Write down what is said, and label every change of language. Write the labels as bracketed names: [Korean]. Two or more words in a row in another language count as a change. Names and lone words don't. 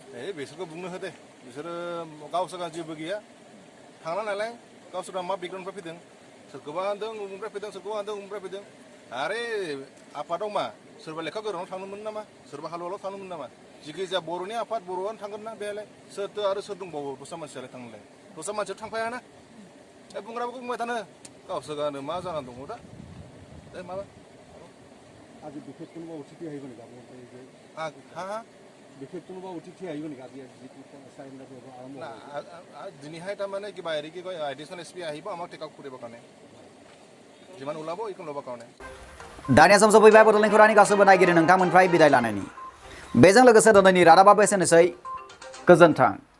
[Bodo] बिसोरखौ बुंनो होदे बिसोरो गावसोरहा जेबो गैया थांला नालाय गावसोरहा मा बेकग्राउन्डनिफ्राय फैदों सोरखौबा होनदों उमुनिफ्राय फैदों सोरखौबा होनदों उमुनिफ्राय फैदों आरे आफादाव मा सोरबा लेखा गोरोंनाव थांनोमोन नामा सोरबा हालुवालाव थांनोमोन नामा जिखिजाया बर'नि आफाद बर'आनो थांगोन ना बेहायलाय सोरथो आरो सोर दंबावो दस्रा मानसियालाय थांनोलाय दस्रा मानसिया थांफायाना बुंग्राफोरखौ बुंबाय थानो गावसोरनो मा जानानै दङ दा माबा [Assamese] আজি বিশেষ কোনোবা অতিথি আহিব নেকি হা হা বিশেষ কোনোবা অতিথি আহিব নেকি আজি যিটো আৰম্ভ দিনীহাই তাৰমানে কিবা হেৰি কি কয় [English] additional SP [Assamese] আহিব আমাক [English] take out [Assamese] কৰিবৰ কাৰণে যিমান ওলাব এইখন ল'বৰ কাৰণে [Bodo] दानिया सम सफैबाय बड'लेण्ड खौरांनि गासैबो नायगिरि नोंथांमोननिफ्राय बिदाय लानायनि बेजों लोगोसे दिनैनि रादाबाबो एसेनोसै गोजोन्थों।